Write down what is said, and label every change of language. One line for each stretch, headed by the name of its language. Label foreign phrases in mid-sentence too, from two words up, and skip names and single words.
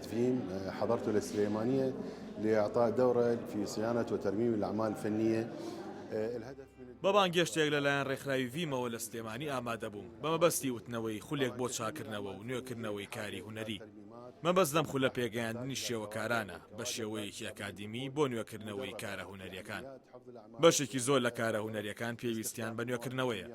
Arabic: فيم حضرت السليمانية لإعطاء دورة في صيانة وترميم الأعمال الفنية. الهدف
Central Kurdish: بەبان گەشتێک لەلایەن ڕێکخراوی ڤیمەوە لە سلێمانی ئامادە بووم بەمەبەستی وتنەوەی خولێک بۆ چاکردنەوە و نوێکردنەوەی کاری هونەری. مەبەست لەم خولە پێگەیاندنی شێوەکارانە بە شێوەیەکی ئەکادیمی بۆ نوێکردنەوەی کارە هونەریەکان. بەشێکی زۆر لە کارە هونەریەکان پێویستیان بە نوێکردنەوەیە.